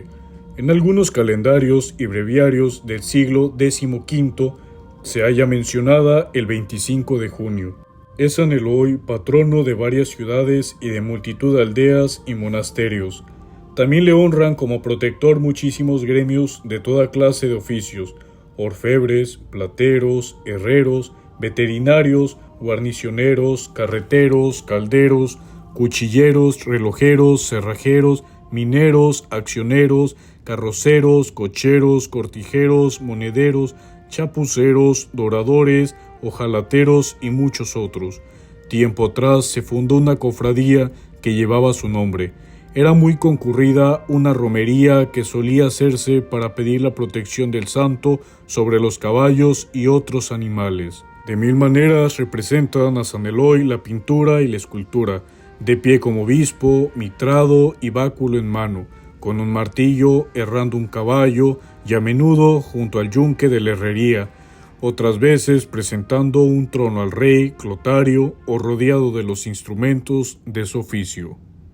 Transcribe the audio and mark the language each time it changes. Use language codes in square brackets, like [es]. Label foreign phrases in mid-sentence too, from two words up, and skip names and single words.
[es] En algunos calendarios y breviarios del siglo XV se halla mencionada el 25 de junio. Es San Eloy patrono de varias ciudades y de multitud de aldeas y monasterios. También le honran como protector muchísimos gremios de toda clase de oficios: orfebres, plateros, herreros, veterinarios, guarnicioneros, carreteros, calderos, cuchilleros, relojeros, cerrajeros, mineros, accioneros, carroceros, cocheros, cortijeros, monederos, chapuceros, doradores, hojalateros y muchos otros. Tiempo atrás se fundó una cofradía que llevaba su nombre. Era muy concurrida una romería que solía hacerse para pedir la protección del santo sobre los caballos y otros animales. De 1000 maneras representan a San Eloy la pintura y la escultura, de pie como obispo, mitrado y báculo en mano, con un martillo, herrando un caballo y a menudo junto al yunque de la herrería, otras veces presentando un trono al rey, Clotario, o rodeado de los instrumentos de su oficio.